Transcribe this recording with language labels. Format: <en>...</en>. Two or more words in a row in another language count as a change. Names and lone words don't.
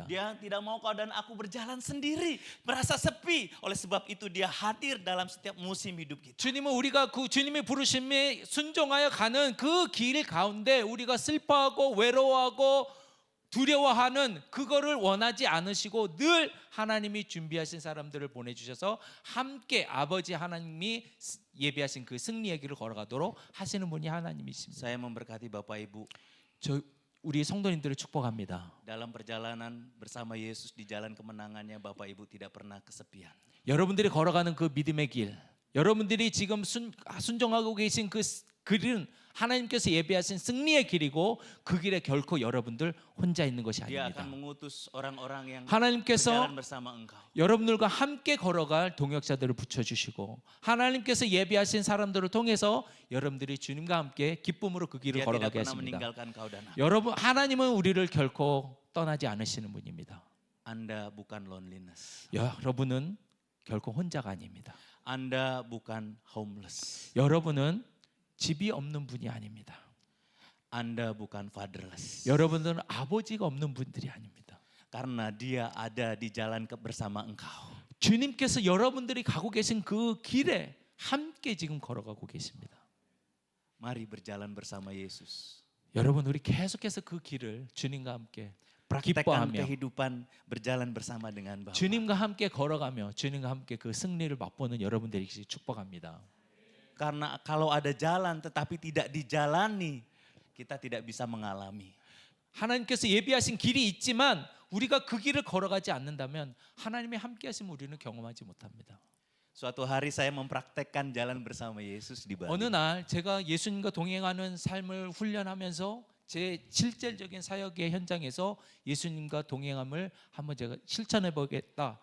<id>Dia tidak mau kau dan aku berjalan sendiri, merasa sepi. Oleh sebab itu dia hadir dalam setiap musim hidup kita.</id> <ko>주님은 우리가 그 주님의 부르심에 순종하여 가는 그 길 가운데 우리가 슬퍼하고 외로워하고 두려워하는 그거를 원하지 않으시고 늘 하나님이 준비하신 사람들을 보내주셔서 함께 아버지 하나님이 예비하신 그 승리의 길을 걸어가도록 하시는 분이 하나님이십니다.</ko> <id>Saya memberkati Bapak Ibu</id> <ko>저 우리 성도님들을 축복합니다.</ko> <id>dalam perjalanan bersama Yesus di jalan kemenangannya. Bapak Ibu tidak pernah kesepian.</id> <ko>여러분들이 걸어가는 그 믿음의 길, 여러분들이 지금 순종하고 계신 그 길은 하나님께서 예비하신 승리의 길이고 그 길에 결코 여러분들 혼자 있는 것이</ko> <id>Dia</id> <ko>아닙니다.</ko> <id>akan mengutus orang-orang yang</id> <ko>하나님께서</ko> <id>berjalan bersama engkau.</id> <ko>여러분들과 함께 걸어갈 동역자들을 붙여주시고 하나님께서 예비하신 사람들을 통해서 여러분들이 주님과 함께 기쁨으로 그 길을</ko> <id>Dia tidak</id> <ko>걸어가게</ko> <id>pernah</id> <ko>하십니다.</ko> <id>meninggalkan kau dan aku.</id> <ko>여러분, 하나님은 우리를 결코 떠나지 않으시는 분입니다.</ko> <id>Anda bukan loneliness.</id> <ko>여러분은 결코 혼자가 아닙니다.</ko> <id>Anda bukan homeless.</id> <ko>여러분은 집이 없는 분이 아닙니다.</ko> <id>Anda bukan fatherless.</id> <ko>여러분들은 아버지가 없는 분들이 아닙니다.</ko> <id>Karena dia ada di jalan bersama engkau.</id> <ko>주님께서 여러분들이 가고 계신 그 길에 함께 지금 걸어가고 계십니다.</ko> <id>Mari berjalan bersama Yesus.</id> <ko>여러분, 우리 계속해서 그 길을 주님과 함께</ko> <id>Praktekkan</id> <ko>기뻐하며</ko> <id>kehidupan berjalan bersama dengan Bapa.</id> <ko>주님과 함께 걸어가며 주님과 함께 그 승리를 맛보는 여러분들이 축복합니다.</ko> <id>Karena kalau ada jalan tetapi tidak dijalani, kita tidak bisa mengalami.</id> <ko>하나님께서 예비하신 길이 있지만 우리가 그 길을 걸어가지 않는다면 하나님이 함께 하시면 우리는 경험하지 못합니다.</ko> <id>Suatu hari saya mempraktekkan jalan bersama Yesus di Bali.</id> <ko>어느 날 제가 예수님과 동행하는 삶을 훈련하면서 제 실질적인 사역의 현장에서 예수님과 동행함을 한번 제가 실천해 보겠다.</ko>